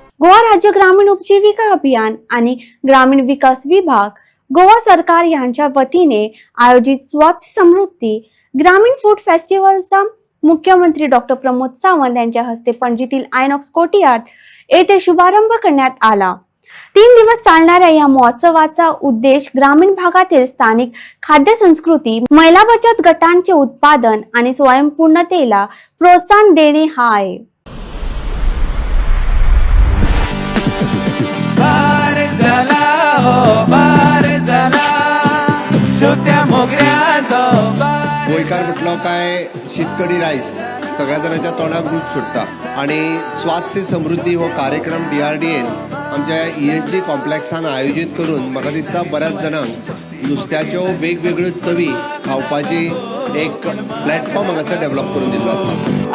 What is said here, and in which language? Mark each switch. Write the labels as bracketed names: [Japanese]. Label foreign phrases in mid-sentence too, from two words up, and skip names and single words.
[Marathi] गोवा राज्य ग्रामीण उपजीविका अभियान आणि ग्रामीण विकास विभाग गोवा सरकार यांच्या वतीने आयोजित स्वच्छ समृद्धी ग्रामीण फूड फेस्टिवलचा मुख्यमंत्री डॉक्टर प्रमोद सावंत यांच्या हस्ते पणजीतील आयनॉक्स कोर्टयार्ड येथे शुभारंभ करण्यात आला। 3 दिवस चालणाऱ्या या महोत्सवाचा उद्देश ग्रामीण भागातील स्थानिक खाद्य संस्कृती, महिला बचत गटांचे उत्पादन आणि स्वयंपूर्णतेला प्रोत्साहन देणे हा आहे। [Konkani] गोंयकार म्हटलो काय शीतकडी रायस सगळ्या जणांच्या तोंडाक रूच सुट्टा आणि स्वास्थ्य समृद्धी हो कार्यक्रम DRDAन आमच्या ESG कॉम्प्लेक्सान आयोजित करून म्हाका दिसता बऱ्याच जाणांक नुस्त्याच्यो वेगवेगळ्यो चवी खावपाची एक प्लॅटफॉर्म हांगासर डेव्हलप करून दिल्लो आसा।